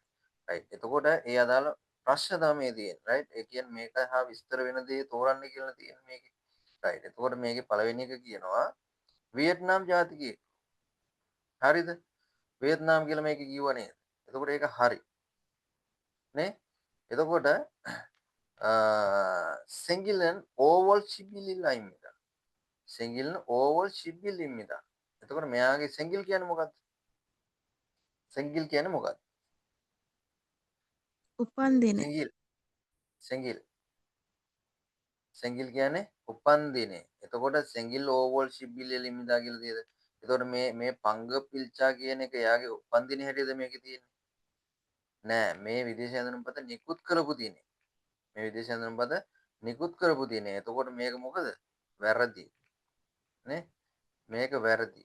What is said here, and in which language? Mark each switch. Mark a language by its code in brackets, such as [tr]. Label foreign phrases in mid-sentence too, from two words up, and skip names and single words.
[si] රයිට්. එතකොට ඒ අදාළ ප්‍රශ්න තමයි තියෙන්නේ. රයිට්. ඒ කියන්නේ මේක හා විස්තර වෙන දේ තෝරන්න කියලා තියෙන්නේ මේකේ. රයිට්. එතකොට මේකේ පළවෙනි එක කියනවා වියට්නාම් ජාතිකයෙක්. හරිද? වියට්නාම් කියලා මේක කිව්ව නේද? එතකොට ඒක හරි. නේ? එතකොට [ko] 생기는 5월 11일날입니다. 생기는 5월 11일입니다. [si] එතකොට මෙයාගේ 생길 කියන්නේ මොකක්ද? 생길 කියන්නේ මොකක්ද? උපන් දින. 생길 කියන්නේ උපන් දිනේ. එතකොට [ko] 생길 5월 11일입니다 [si] කියලා තියෙද? එතකොට මේ [ko] 발급 일자 [si] කියන එක එයාගේ උපන් දිනේ හැටියද මේකේ තියෙන්නේ? නෑ මේ විදේශ හැඳුනුම්පත නිකුත් කරපු දිනේ. මේ විදේශ හැඳුනුම්පත නිකුත් කරපු දිනේ. එතකොට මේක මොකද? වැරදි. නේ? මේක වැරදි.